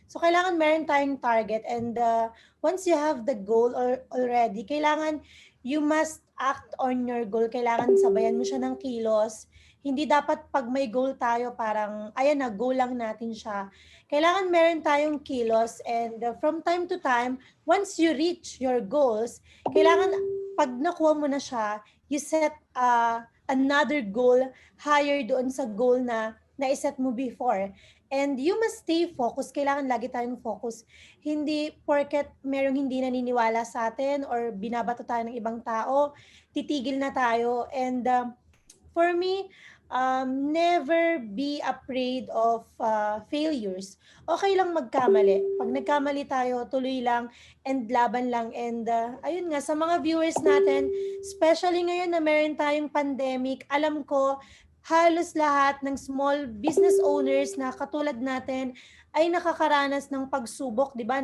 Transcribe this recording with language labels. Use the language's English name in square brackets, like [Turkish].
[English] So [Filipino] kailangan meron tayong target, [English] and once you have the goal already, kailangan you must act on your goal. [Filipino] Kailangan sabayan mo siya ng kilos. Hindi dapat pag may goal tayo parang, ayan na, goal lang natin siya. Kailangan meron tayong kilos, [English] and from time to time, once you reach your goals, [Filipino] kailangan pag nakuha mo na siya, [English] you set another goal higher [Filipino] doon sa goal na na-set mo [English] before. And you must stay focused. [Filipino] Kailangan lagi tayong focus. Hindi porket merong hindi naniniwala sa atin or binabato tayo ng ibang tao, titigil na tayo. [English] And for me, never be afraid of failures. [Filipino] Okay lang magkamali. Pag nagkamali tayo, tuloy lang and laban lang. And ayun nga, sa mga viewers natin, especially ngayon na meron tayong pandemic, alam ko, halos lahat ng small business owners na katulad natin ay nakakaranas ng pagsubok, di ba?